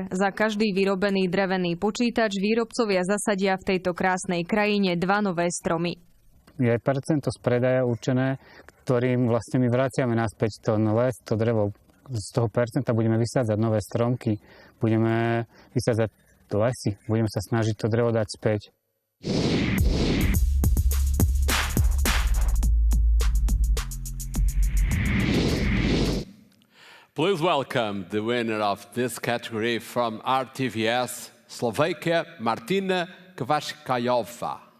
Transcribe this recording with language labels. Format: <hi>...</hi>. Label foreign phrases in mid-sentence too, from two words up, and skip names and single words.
<sk>Za každý vyrobený drevený počítač výrobcovia zasadia v tejto krásnej krajine 2 nové stromy. Je percento z predaja určené, ktorým vlastne my vraciame naspäť to drevo. Z toho percenta budeme vysádzať nové stromky, budeme vysádzať lesy, budeme sa snažiť to drevo dať späť.</sk> <en>Please welcome the winner of this category from RTVS, Slovakia, Martina Kvashkayova.</en>